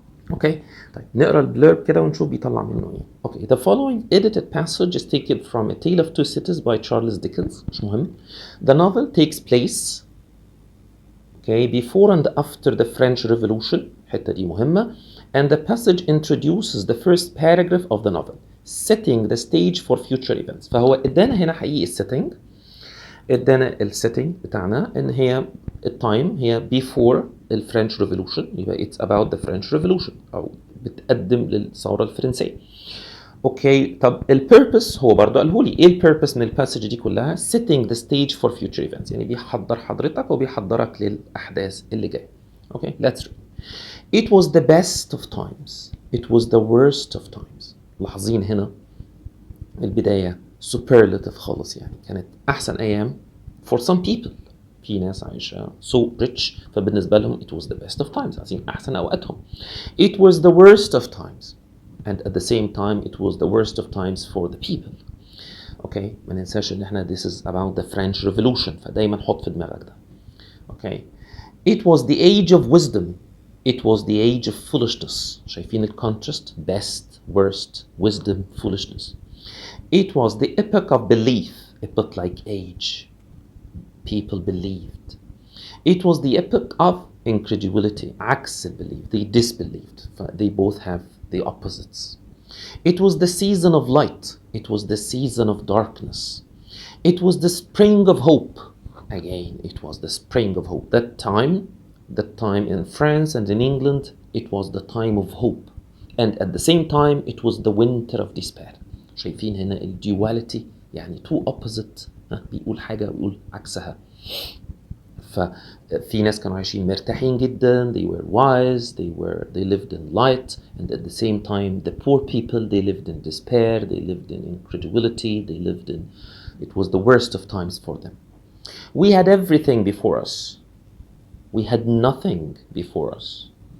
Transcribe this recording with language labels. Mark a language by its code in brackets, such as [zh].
[ar] اوكي، طيب نقرا البليرب كده ونشوف بيطلع منه ايه. [en] Okay, the following edited passage is taken from A Tale of Two Cities by Charles Dickens. [ar] مش مهم. [en] The novel takes place before and after the French Revolution. [ar] الحته دي مهمه. [en] And the passage introduces the first paragraph of the novel, setting the stage for future events. [ar] فهو ادانا هنا حقيقي السيتنج، ادانا السيتنج بتاعنا ان هي التايم هي before الفرنش ريفولوشن، يبقى [en] it's about the French Revolution [ar] او بتقدم للثوره الفرنسيه. اوكي، طب البيربس هو برضه قاله لي ايه البيربس من الباسج دي كلها؟ [en] setting the stage for future events، [ar] يعني بيحضر حضرتك وبيحضرك للاحداث اللي جايه. [en] Okay, let's read. It was the best of times. It was the worst of times. [ar] لاحظين هنا البداية superlative خالص، يعني كانت أحسن أيام [en] for some people. [ar] في ناس عايشة [en] so rich [ar] فبالنسبة لهم [en] it was the best of times، [ar] عايزين أحسن أوقاتهم. [en] It was the worst of times. And at the same time it was the worst of times for the people. [ar] اوكي، ما ننساش ان احنا [en] this is about the French Revolution، [ar] فدايما حط في دماغك ده. [en] Okay. It was the age of wisdom. It was the age of foolishness. [ar] شايفين الكونتراست؟ [en] best, worst, wisdom, foolishness. It was the epoch of belief. Epoch like age. People believed. It was the epoch of incredulity. عكس belief. They disbelieved. They both have the opposites. It was the season of light. It was the season of darkness. It was the spring of hope. Again, it was the spring of hope. That time in France and in England, it was the time of hope. And at the same time, it was the winter of despair. [ar] شايفين هنا ال duality، يعني [en] two opposite، [ar] بيقول حاجة ويقول عكسها. ففي ناس كانوا عايشين مرتاحين جدا، [en] they were wise, they lived in light, and at the same time the poor people, they lived in despair, they lived in incredulity, they lived in, it was the worst of times for them. We had everything before us. We had nothing before us.